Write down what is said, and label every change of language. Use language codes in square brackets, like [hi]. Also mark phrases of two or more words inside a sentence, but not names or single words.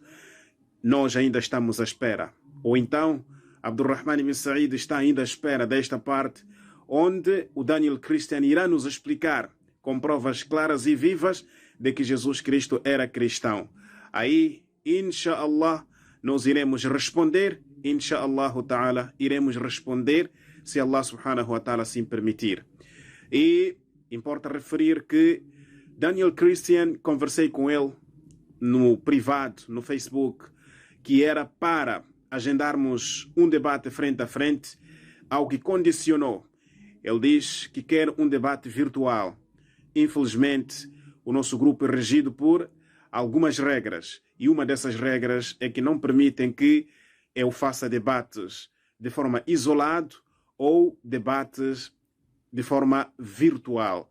[pt] Nós ainda estamos à espera. Ou então, Abdurrahman ibn Said está ainda à espera desta parte, onde o Daniel Christian irá nos explicar, com provas claras e vivas, de que Jesus Cristo era cristão. Aí, inshallah, nós iremos responder, [ar] إن شاء الله تعالى, [pt] iremos responder, se [ar] الله سبحانه وتعالى [pt] assim permitir. E importa referir que Daniel Christian, conversei com ele no privado, no Facebook, que era para agendarmos um debate frente a frente, ao que condicionou. Ele diz que quer um debate virtual. Infelizmente, o nosso grupo é regido por algumas regras, e uma dessas regras é que não permitem que eu faça debates de forma isolada ou debates de forma virtual.